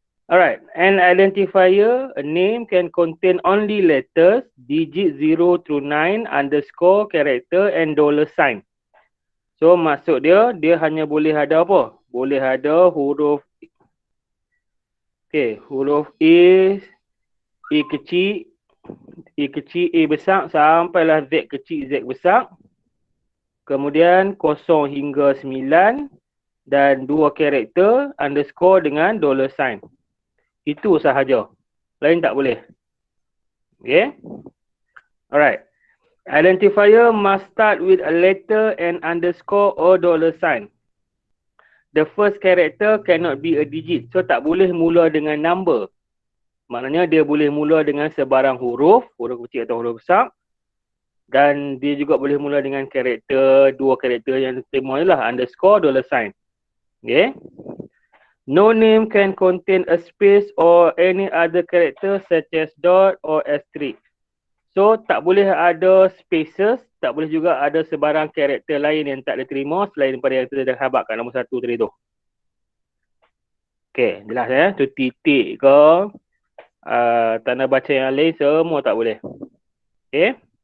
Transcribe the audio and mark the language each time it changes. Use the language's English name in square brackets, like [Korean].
[English] Alright, an identifier, a name can contain only letters, digit 0 through 9, underscore, character and $sign. [Malay] So maksud dia hanya boleh ada apa? Boleh ada huruf huruf A kecil, A besar sampailah Z kecil, Z besar. Kemudian 0 hingga 9 dan 2 karakter underscore dengan $sign. Itu sahaja. Lain tak boleh. Okay. Alright. [English] Identifier must start with a letter and underscore or $sign. The first character cannot be a digit. [Malay] So tak boleh mula dengan number. Maknanya dia boleh mula dengan sebarang huruf kecil atau huruf besar. Dan dia juga boleh mula dengan karakter, 2 karakter yang diterima ialah underscore, $sign. Okay. [English] No name can contain a space or any other character such as dot or asterisk. [Malay] So tak boleh ada spaces, tak boleh juga ada sebarang karakter lain yang tak diterima selain daripada yang kita dah habak kat nombor 1 tadi tu. Okay, jelas tu titik ke, tanda baca yang lain semua tak boleh. Okay.